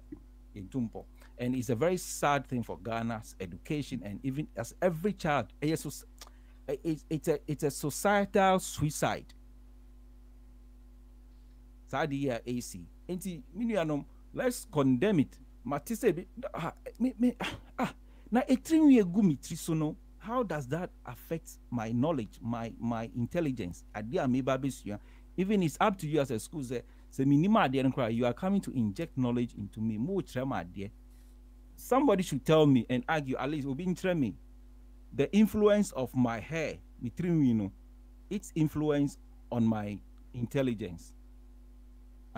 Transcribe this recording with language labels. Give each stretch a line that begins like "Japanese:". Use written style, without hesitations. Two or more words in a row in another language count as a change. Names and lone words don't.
English: And it's a very sad thing for Ghana's education, and even as every child, it's a societal suicide. Sadia AC. Let's condemn it. Matisse, na etrinwe gumi trisono. How does that affect my knowledge, my intelligence? Even it's up to you as a school. You are coming to inject knowledge into me. Somebody should tell me and argue, at least, me the influence of my hair, its influence on my intelligence.